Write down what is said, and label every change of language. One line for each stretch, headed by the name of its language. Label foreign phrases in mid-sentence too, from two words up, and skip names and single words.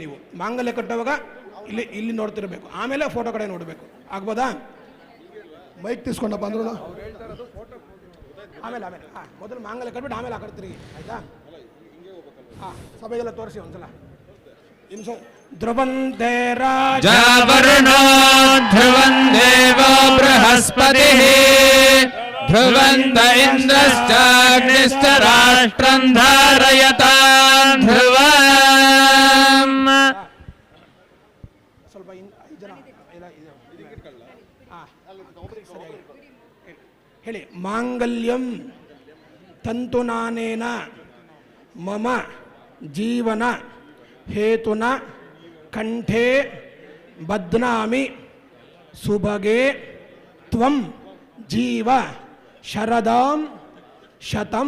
Kannada: ನೀವು ಮಾಂಗಲ್ಯ ಕಟ್ಟುವಾಗ ಇಲ್ಲಿ ನೋಡ್ತಿರ್ಬೇಕು, ಆಮೇಲೆ ಫೋಟೋ ಕಡೆ ನೋಡಬೇಕು. ಆಗ್ಬೋದಾ? ಮೈಕ್ ತಿಸ್ಕೊಂಡಪ್ಪ ಅಂದ್ರೂ ಆಮೇಲೆ ಮೊದಲು ಮಾಂಗಲ್ಯ ಕಟ್ಬಿಟ್ಟು ಆಮೇಲೆ ಆ ಕಡೆ ತಿರುಗಿ, ಆಯಿತಾ? ಸಭೆಗೆಲ್ಲ ತೋರಿಸಿ ಒಂದ್ಸಲ.
Sanskrit: ಧ್ರುವಂತೆ ರಾಜವರ್ಣೋ ಧ್ರುವಂ ದೇವೋ ಬೃಹಸ್ಪತಿಃ ध्रुवन्त इन्द्रश्चाग्निश्च राष्ट्रं धारयतां ध्रुवम्
Kannada: ಸ್ವಲ್ಪ 5 ಜನ ಹೇಳಿ.
Sanskrit: ಮಾಂಗಲ್ಯಂ ತಂತುನಾನೇನ ಮಮ ಜೀವನ ಹೇತುನ ಕಂಠೆ ಬಧ್ನಾಮಿ ಸುಭಗೆ ತ್ವಂ ಜೀವ ಶರದಾಂ ಶತಂ.